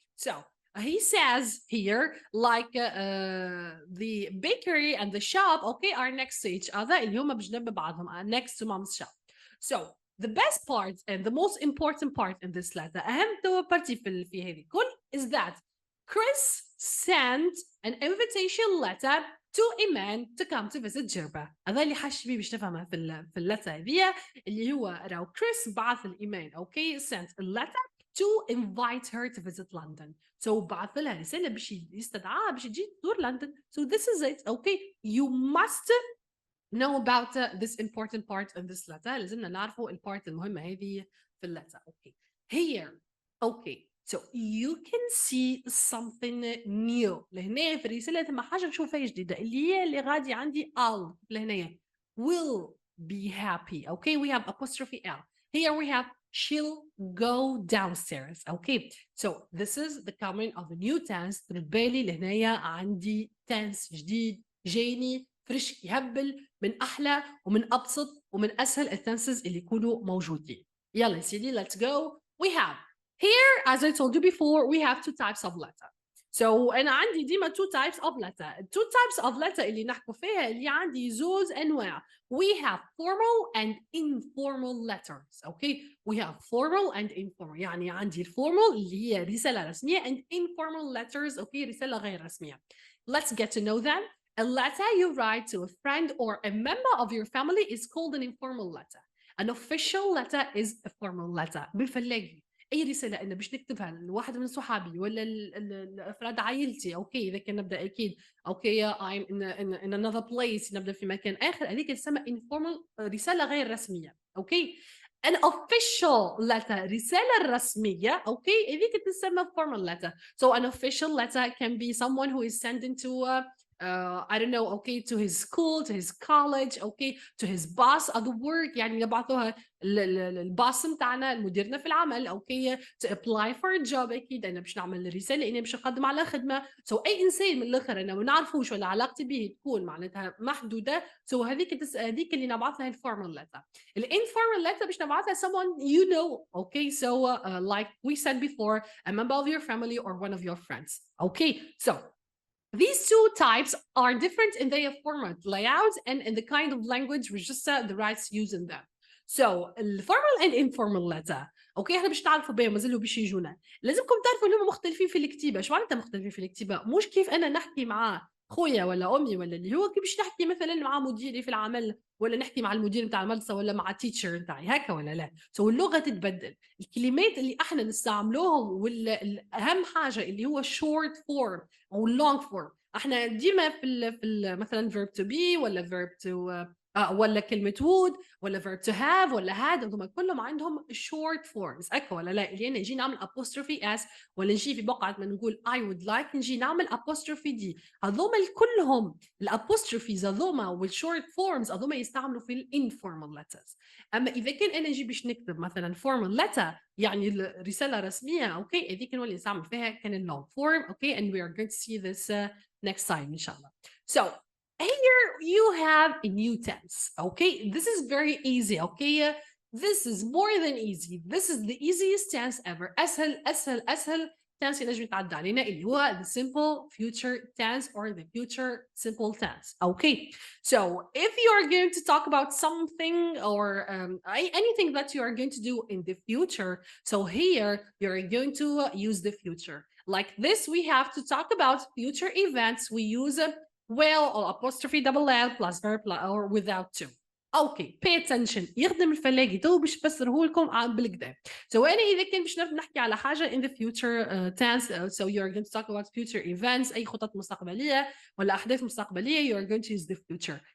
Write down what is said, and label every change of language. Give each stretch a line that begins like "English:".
English: So he says here like the bakery and the shop, okay, are next to each other
Arabic: اللي هما بجنب بعضهم,
English: next to mom's shop. So the best part and the most important part in this letter,
Arabic: أهم بارتي في هذه الكل,
English: is that Chris sent an invitation letter to Iman to come to visit Jerba.
Arabic: هذا اللي حاش بيه باش نفهمها في اللتر هذه, اللي هو راهو كريس بعث لإيمان, okay,
English: sent a letter to invite her to visit London.
Arabic: So بعث لها رسالة باش يستدعاها باش تجي تزور London.
English: So this is it, okay. You must know about this important part in this letter.
Arabic: لازمنا نعرفوا البارت المهمة هذه في اللتر.
English: Okay. Here, okay. So you can see something new.
Arabic: لهنا في الرسالة ثم حاجة نشوفها جديدة اللي هي اللي غادي عندي L لهنا.
English: Will be happy. Okay, we have apostrophe L. Here we have she'll go downstairs. Okay, so this is the coming of a new tense.
Arabic: بالي لهنايا عندي tense جديد جاني فريش يهبل من أحلى ومن أبسط ومن أسهل التنسز اللي يكونوا موجودين. يلا سيدي,
English: let's go. We have here, as I told you before, we have two types of letter. So
Arabic: أنا عندي ديما
English: two types of letter. Two types of letter
Arabic: اللي نحكوا فيها اللي عندي زوز أنواع.
English: We have formal and informal letters. Okay, we have formal and informal.
Arabic: يعني عندي formal اللي هي رسالة رسمية
English: and informal letters.
Arabic: Okay, رسالة غير رسمية.
English: Let's get to know them. A letter you write to a friend or a member of your family is called an informal letter. An official letter is a formal letter.
Arabic: بالفلاجي أي رسالة أنا باش نكتبها لواحد من صحابي ولا الأفراد عائلتي, أوكي, إذا كان نبدأ أكيد, أوكي,
English: I'm in another place,
Arabic: نبدأ في مكان آخر, هذيك تسمى informal, رسالة غير رسمية, أوكي.
English: An official letter,
Arabic: رسالة رسمية, أوكي, هذيك تسمى
English: formal letter. So an official letter can be someone who is sending to I don't know, okay, to his school, to his college, okay, to his boss at the work.
Arabic: يعني نبعثوها الباص متاعنا, المديرنا في العمل, okay,
English: to apply for a job.
Arabic: أكيد أنا باش نعمل رسالة إني باش نقدم على خدمة. So أي إنسان من الآخر أنا ما نعرفوش ولا علاقتي به تكون معناتها محدودة. So هذيك اللي نبعثها الformal letter.
English: الinformal letter
Arabic: باش نبعثها
English: someone you know, okay. So like we said before, a member of your family or one of your friends, okay. So these two types are different in their format, layout, and in the kind of language register the rights used in them. So, formal and informal letter.
Arabic: اوكي احنا باش تعرفوا بهم مازالوا باش يجونا. لازمكم تعرفوا ان هم مختلفين في الكتيبه. شو معناتها مختلفين في الكتيبه؟ مش كيف انا نحكي مع خويا ولا امي ولا اللي هو كيف باش نحكي مثلا مع مديري في العمل، ولا نحكي مع المدير نتاع المدرسه، ولا مع تيتشر نتاعي، هكا ولا لا؟ اللغه تتبدل. الكلمات اللي احنا نستعملوهم والاهم حاجه اللي هو short form او long form. احنا ديما في مثلا verb to be ولا verb to ولا كلمه would ولا verb to have ولا had، هذوما كلهم عندهم short forms، هكا ولا لا؟ اللي انا نجي نعمل apostrophe s، ولا نجي في بقعه ما نقول
English: I would like
Arabic: نجي نعمل apostrophe d. هذوما كلهم الابوستروفيز هذوما والشورت فورمز هذوما يستعملوا في الانفورمال letters. اما اذا كان انا نجي باش نكتب مثلا
English: formal letter
Arabic: يعني رساله رسميه، اوكي هذيك نولي نستعمل فيها كان اللونج فورم.
English: Okay and we are going to see this next time ان شاء الله. So here you have a new tense. Okay, this is very easy. Okay, this is more than easy. This is the easiest tense ever.
Arabic: اسهل tense ينجم يتعدى علينا اللي هو
English: the simple future tense or the future simple tense. Okay, so if you are going to talk about something or anything that you are going to do in the future, so here you're going to use the future. Like this, we have to talk about future events. We use will or apostrophe double L plus verb or without to. Okay pay attention.
Arabic: يخدم الفلاقي تو باش نفسره لكم بالكدا.
English: So
Arabic: انا اذا كان باش نحكي على حاجه
English: in the future tense, so you are going to talk about future events،
Arabic: اي خطط مستقبليه ولا احداث مستقبليه
English: you are going to use the future.